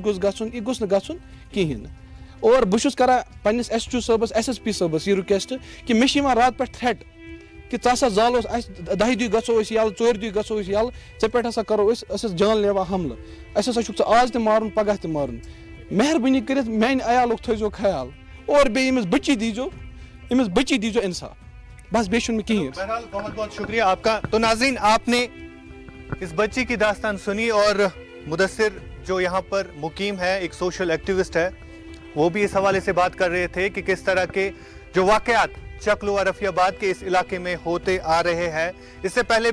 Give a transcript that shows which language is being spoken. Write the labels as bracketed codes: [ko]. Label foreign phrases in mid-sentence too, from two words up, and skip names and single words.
[ks] گوٚژھ گژھُن یہِ گوٚژھ نہٕ گژھُن کِہیٖنۍ نہٕ اور بہٕ چھُس کران پننِس ایس ایچ او صٲبس ایس ایس پی صٲبس یہِ رِکویسٹ کہِ مےٚ چھِ یِوان راتہٕ پٮ۪ٹھ تھرٛیٹ کہِ ژٕ ہسا زالوس اَسہِ 10 دۄہہِ گژھو أسۍ یَلہٕ 4 دۄہہِ گژھو أسۍ یَلہٕ ژےٚ پٮ۪ٹھ ہسا کرو أسۍ ٲسۍ جان لیوا حملہٕ اَسہِ ہسا چھُکھ ژٕ آز تہِ مارُن پگاہ تہِ مارُن مہربٲنی کٔرِتھ میانہِ عیالُک تھٲیزیو خیال اور بیٚیہِ أمِس بچی دیٖزیو اِنصاف بس بیٚیہِ چھُنہٕ مےٚ کِہیٖنۍ [ur] بہرحال بہت بہت شکریہ آپ کا تو ناظرین آپ نے اس بچی کی داستان سنی اور مدثر جو یہاں پر مقیم ہے ایک سوشل ایکٹیوسٹ ہے وہ بھی اس حوالے سے بات کر رہے تھے کہ کس طرح کے جو واقعات چکلو اور رفیع آباد کے اس علاقے میں ہوتے آ رہے ہیں اس سے پہلے